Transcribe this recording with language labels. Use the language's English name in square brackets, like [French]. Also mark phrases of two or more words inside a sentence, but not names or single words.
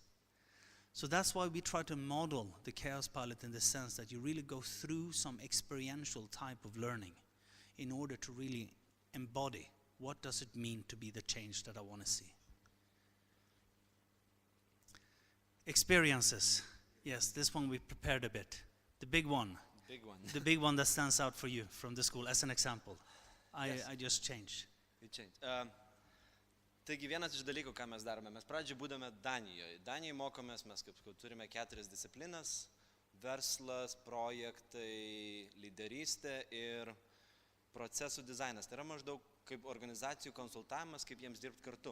[English] So that's why we try to model the KaosPilot in the sense that you really go through some experiential type of learning in order to really embody what does it mean to be the change that I want to see. Experiences. Yes, this one we prepared a bit. The big one. The big one that stands out for you from the school as an example. I just changed. [Lithuanian] Taigi vienas iš dalykų, ką mes darome, mes pradžioj būdame Danijoje. Danijoje mokomės, mes kaip turime 4 disciplinas: verslas, projektai, lyderystė ir procesų dizainas. Tai yra maždaug kaip organizacijų konsultavimas, kaip jiems dirbti kartu.